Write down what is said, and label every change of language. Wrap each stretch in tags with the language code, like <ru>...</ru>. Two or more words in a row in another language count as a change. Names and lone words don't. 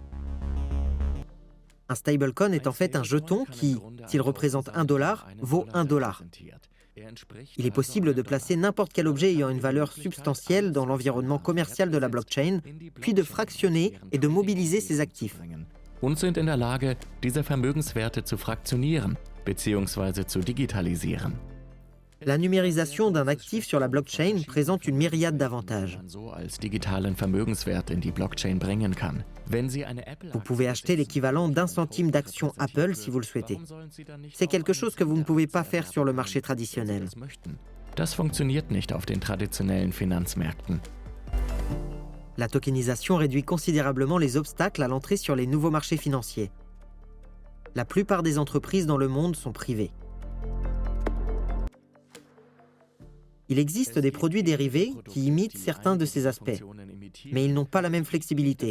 <fr>Un stablecoin est en fait un jeton qui, s'il représente $1, vaut $1. Il est possible de placer n'importe quel objet ayant une valeur substantielle dans l'environnement commercial de la blockchain, puis de fractionner et de mobiliser ses actifs.</fr> <de>Und sind in der Lage, diese Vermögenswerte zu fraktionieren bzw. zu digitalisieren.</de> <fr>La numérisation d'un actif sur la blockchain présente une myriade d'avantages. Vous pouvez acheter l'équivalent d'1 centime d'action Apple si vous le souhaitez. C'est quelque chose que vous ne pouvez pas faire sur le marché traditionnel.</fr> <de>Das funktioniert nicht auf den traditionellen Finanzmärkten.</de> <fr>La tokenisation réduit considérablement les obstacles à l'entrée sur les nouveaux marchés financiers. La plupart des entreprises dans le monde sont privées. Il existe des produits dérivés qui imitent certains de ces aspects, mais ils n'ont pas la même flexibilité.</fr>